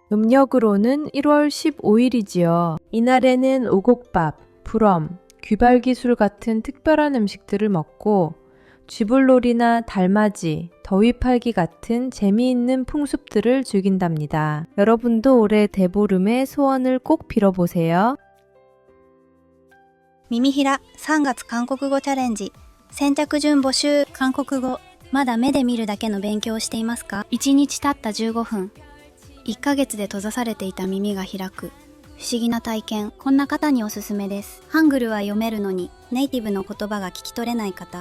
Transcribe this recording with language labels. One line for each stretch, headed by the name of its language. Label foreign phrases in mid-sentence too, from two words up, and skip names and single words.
Korean: 음력으로는 1월 15일이지요. 이날에는 오곡밥, 부럼, 귀발기술 같은 특별한 음식들을 먹고 쥐불놀이나 달맞이, 더위팔기 같은 재미있는 풍습들을 즐긴답니다. 여러분도 올해 대보름의 소원을 꼭 빌어보세요.
Japanese: 耳平3月韓国語チャレンジ先着順募集韓国語まだ目で見るだけの勉強をしていますか ?1 日たった15分。1ヶ月で閉ざされていた耳が開く。不思議な体験。こんな方におすすめです。ハングルは読めるのにネイティブの言葉が聞き取れない方。